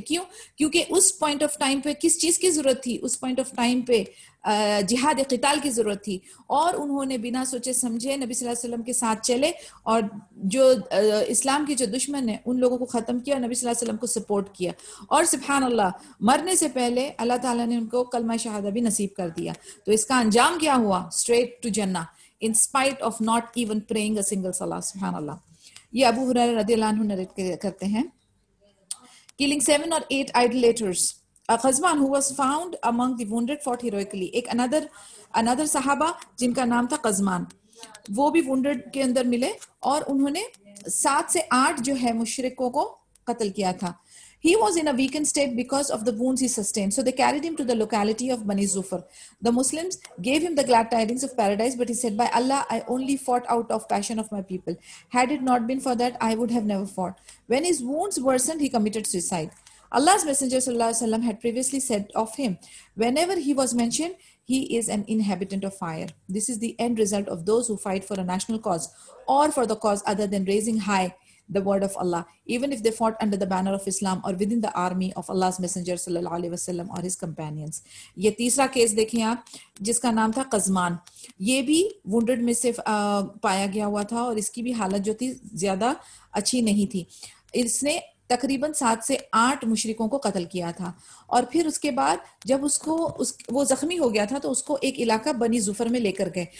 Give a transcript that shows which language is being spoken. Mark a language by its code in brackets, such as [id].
[ur] کیوں؟ کیونکہ اس point of time پہ کس چیز کی ضرورت تھی؟ اس پوائنٹ آف ٹائم پہ جہاد قتال کی ضرورت تھی, اور انہوں نے بنا سوچے سمجھے نبی صلی اللہ علیہ وسلم کے ساتھ چلے, اور جو اسلام کے جو دشمن ہیں ان لوگوں کو ختم کیا, اور نبی صلی اللہ علیہ وسلم کو سپورٹ کیا, اور سبحان اللہ مرنے سے پہلے اللہ تعالیٰ نے ان کو کلمہ شہادہ بھی نصیب کر دیا. تو اس کا انجام کیا ہوا؟ اسٹریٹ ٹو جنہ, [en] in spite of not even praying a single salah. [ur] سبحان اللہ. یہ ابو ہریرہ رضی اللہ عنہ نریٹ کرتے ہیں. [en] Killing 7 or 8 idolaters. Qazman, who was found among the wounded, fought heroically. [ur] ایک another صحابہ جن کا نام تھا قزمان, وہ بھی wounded کے اندر ملے, اور انہوں نے 7 سے 8 جو ہے مشرکوں کو قتل کیا تھا. [en] He was in a weakened state because of the wounds he sustained. So they carried him to the locality of Bani Zufar. The Muslims gave him the glad tidings of paradise, but he said, by Allah, I only fought out of passion of my people. Had it not been for that, I would have never fought. When his wounds worsened, he committed suicide. Allah's Messenger sallallahu alaihi wasallam had previously said of him, whenever he was mentioned, he is an inhabitant of fire. This is the end result of those who fight for a national cause or for the cause other than raising high the word of Allah, even if they fought under the banner of Islam or within the army of Allah's Messenger sallallahu alaihi wasallam or his companions. [ur] یہ تیسرا case دیکھیں آپ, جس کا نام تھا قزمان. یہ بھی وونڈڈ میں سے پایا گیا ہوا تھا, اور اس کی بھی حالت جو تھی زیادہ اچھی نہیں تھی. اس نے تقریباً 7 سے 8 مشرکوں کو قتل کیا تھا, اور پھر اس کے بعد جب وہ زخمی ہو گیا تھا تو اس کو ایک علاقہ بنی ظفر میں لے کر گئے.